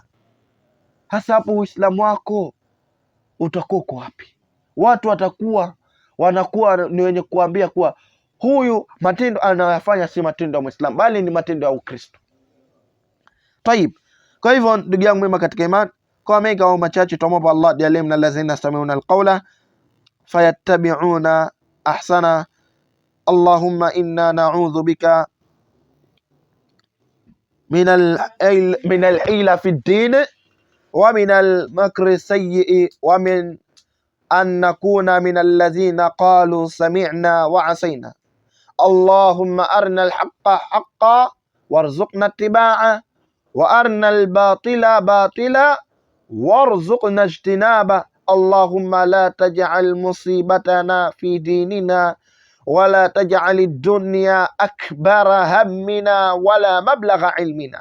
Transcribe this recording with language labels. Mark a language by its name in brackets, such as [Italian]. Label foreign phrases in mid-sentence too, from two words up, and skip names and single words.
[Swahili] Hasa hapo Uislamu wako utakuwa uko wapi? Watu wanakuwa ni wenye kuambia kuwa huyu matendo anayofanya si matendo ya Muislamu, bali ni matendo ya Ukristo. Tayib. Kwa hivyo ndugu yangu mema katika imani, kwa mengi au machache, tuombe Allah jalie [Arabic] من الذين يستمعون القول فيتبعون أحسن. اللهم إنا نعوذ بك من الحيلة في الدين ومن المكر السيئ ومن أن نكون من الذين قالوا سمعنا وعصينا. اللهم أرنا الحق حقا وارزقنا اتباع وأرنا الباطل باطلا وارزقنا اجتناب. اللهم لا تجعل مصيبتنا في ديننا ولا تجعل الدنيا أكبر همنا ولا مبلغ علمنا.